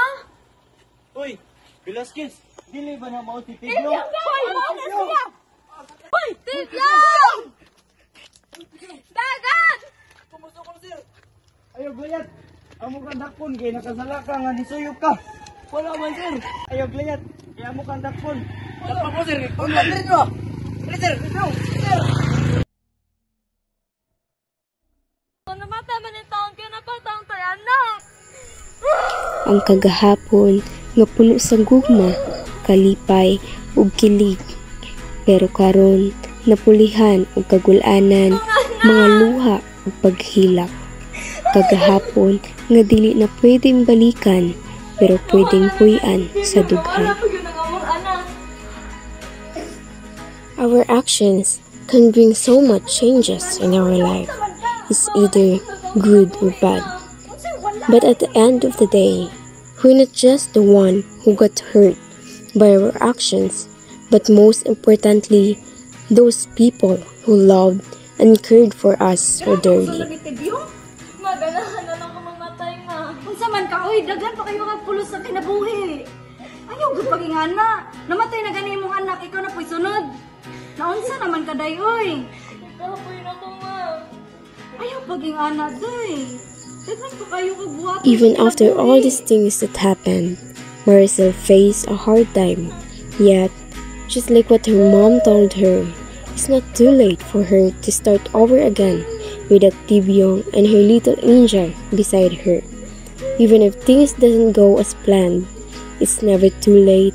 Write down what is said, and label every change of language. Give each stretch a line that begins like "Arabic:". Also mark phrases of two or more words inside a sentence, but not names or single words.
Cebuano: Uy, Velasquez, dili ba na mao si Tiglo? Hoy, Tibyong! Dagat! Ayaw, Glayat. Amo kang dakpon, kaya nakasala ka nga nisuyok ka. Wala man, sir. Ayaw, Glayat. Kaya mo kang dakpon. Dapat po sir. Pagkandrin mo. Sir.
Filipino: Kung namatay man yung taon, kaya napataong tayo, anak!
Cebuano: Ang kagahapon nga puno sa gugma, kalipay ug kilig. Pero karon napulihan og kagul-anan, mga luha ug paghilak. Kagahapon nga dili na pwedeng balikan, pero pwedeng puy-an sa dughan.
Filipino: Yun ang among anak.
English: Our actions can bring so much changes in our life. It's either good or bad. But at the end of the day, we're not just the one who got hurt by our actions, but most importantly, those people who loved and cared for us so dearly.
Cebuano: Tibyong? Maganahan na lang ako mamatay nga. Unsa man ka, oy, daghan pa kayo kagpulos sa kinabuhi. Ayaw gud pagingana. Namatay na gani imong anak, ikaw na po'y sunod. Naunsa naman ka day, oy. Nagkahapoy na ko nga. Ayaw pagingana day. Daghan pa kayo kagbuhat.
English: Even after all these things that happened, Maricel faced a hard time. Yet, just like what her mom told her, it's not too late for her to start over again with that Tibyong and her little angel beside her. Even if things doesn't go as planned, it's never too late.